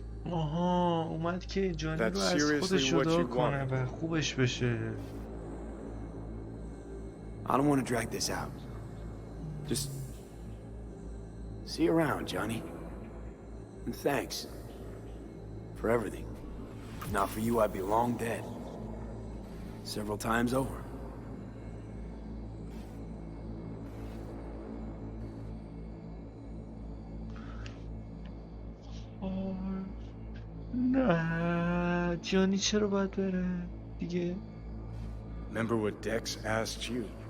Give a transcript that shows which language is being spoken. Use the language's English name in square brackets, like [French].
[Persian] آها اومد که جانی رو از خودش جدا کنه و خوبش بشه. [English] I don't want to drag this out. Just see you around, Johnny. And thanks for everything. If not for you, I'd be long dead. Several times over. [Persian] نه جانی چرا باید بره دیگه؟ [English] Remember what Dex asked you?